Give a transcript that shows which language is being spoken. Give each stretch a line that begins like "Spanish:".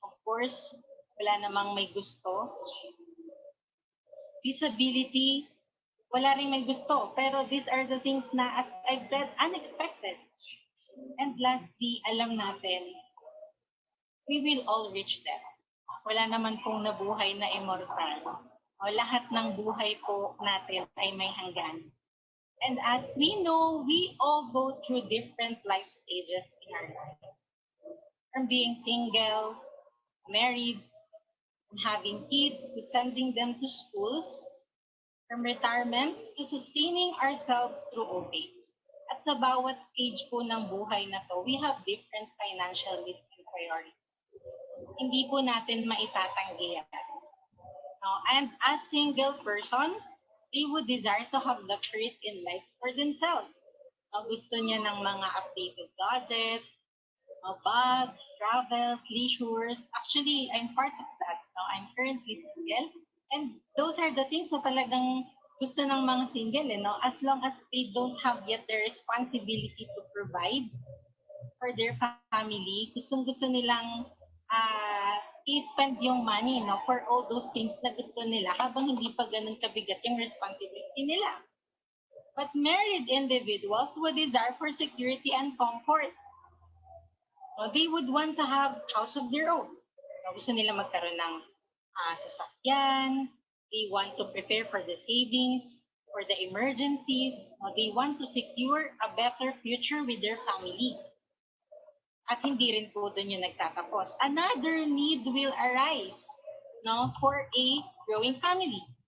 Filipino: Of course, wala namang may gusto. Disability, wala rin may gusto.
English: Pero these are the things na, as I've said, unexpected. And lastly, alam natin, we will all reach them.
Filipino: Wala naman pong nabuhay na immortal. Lahat ng buhay po natin ay may hanggan.
English: And as we know, we all go through different life stages in our life. From being single, married, and having kids, to sending them to schools, from retirement to sustaining ourselves through old age.
Filipino: At sa bawat stage po ng buhay na to,
English: we have different financial needs and priorities.
Filipino: Hindi po natin maitatanggi yan.
English: And as single persons, they would desire to have luxuries in life for themselves.
Filipino: Gusto niya ng mga updated gadgets, bags, travels, leisures.
English: Actually, I'm part of that. I'm currently single. And those are the things na
Filipino: talagang gusto ng mga single.
English: As long as they don't have yet the responsibility to provide for their family,
Filipino: gustong-gusto nilang i-spend yung
English: money for all those things
Filipino: na gusto nila habang hindi pa ganun kabigat yung
English: responsibility nila. But married individuals would desire for security and comfort. They would want to have house of their own.
Filipino: Gusto nila magkaroon ng sasakyan.
English: They want to prepare for the savings, for the emergencies. They want to secure a better future with their family.
Filipino: At hindi rin po doon yung nagtatapos.
English: Another need will arise for a growing family.